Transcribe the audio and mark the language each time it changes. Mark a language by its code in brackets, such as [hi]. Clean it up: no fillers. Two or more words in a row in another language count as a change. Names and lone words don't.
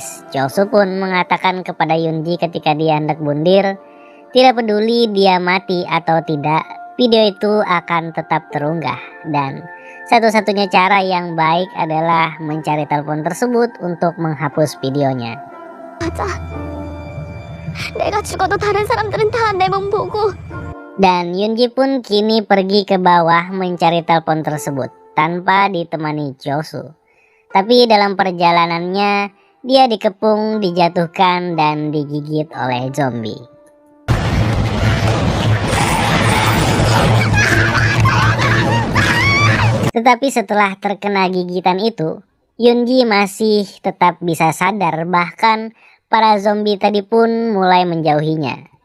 [id] Chosu pun mengatakan kepada Yunji ketika dia hendak bundir, tidak peduli dia mati atau tidak, video itu akan tetap terunggah. Dan satu-satunya cara yang baik adalah mencari telepon tersebut untuk menghapus videonya. [ko] 맞아. 내가 죽어도 다른 사람들은 다 내 몸 보고. [id] Dan Yunji pun kini pergi ke bawah mencari telepon tersebut tanpa ditemani Chosu. Tapi dalam perjalanannya dia dikepung, dijatuhkan, dan digigit oleh zombie. Tetapi setelah terkena gigitan itu, Yunji masih tetap bisa sadar, bahkan para zombie tadi pun mulai menjauhinya.